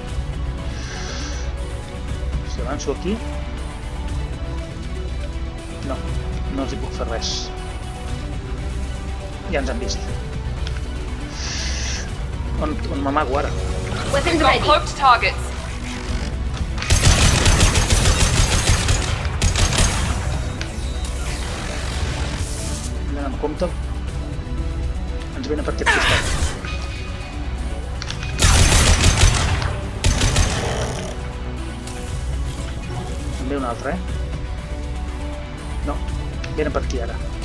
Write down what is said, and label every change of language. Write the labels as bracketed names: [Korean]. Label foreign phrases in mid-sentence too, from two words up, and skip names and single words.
[Catalan] Si avanço aquí... No els hi puc fer res. Ja ens han vist. On m'amago ara? [English] Weapons ready. Cloaked targets. [Catalan] Anem amb compte. Ens venen per aquest costat. En ve un altre, No, venen per aquí ara.